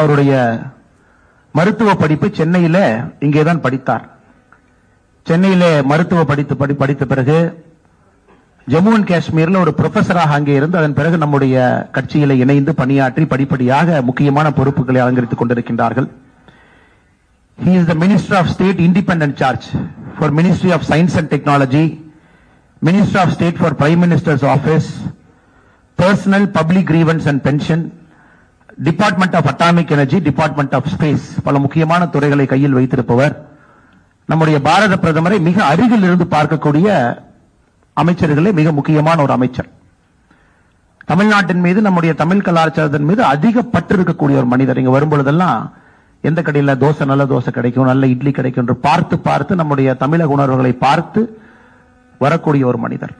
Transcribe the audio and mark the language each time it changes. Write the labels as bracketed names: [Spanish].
[Tamil] அவருடைய மருத்துவ படிப்பு சென்னையில இங்கேதான் படித்தார். சென்னையிலே மருத்துவ படித்த பிறகு ஜம்மு அண்ட் காஷ்மீர்ல ஒரு ப்ரொஃபஸராக அங்கே இருந்து அதன் பிறகு நம்முடைய கட்சியில இணைந்து பணியாற்றி படிப்படியாக முக்கியமான பொறுப்புகளை அலங்கரித்துக் கொண்டிருக்கின்றார்கள். [English] He is the Minister of State Independent Charge for Ministry of Science and Technology, Minister of State for Prime Minister's Office, Personnel, Public Grievance and Pension, Department of Atomic Energy, Department of Space. [Tamil] பல முக்கியமான துறைகளை கையில் வைத்திருப்பவர். நம்முடைய பாரத பிரதமரை மிக அருகில் இருந்து பார்க்கக்கூடிய அமைச்சர்களே மிக முக்கியமான ஒரு அமைச்சர். தமிழ்நாட்டின் மீது, நம்முடைய தமிழ் கலாச்சாரத்தின் மீது அதிக பற்று இருக்கக்கூடிய ஒரு மனிதர். இங்க வரும்பொழுதெல்லாம் எந்த கடையில தோசை, நல்ல தோசை கிடைக்கும், நல்ல இட்லி கிடைக்கும் என்று பார்த்து பார்த்து நம்முடைய தமிழக உணர்வுகளை பார்த்து வரக்கூடிய ஒரு மனிதர்.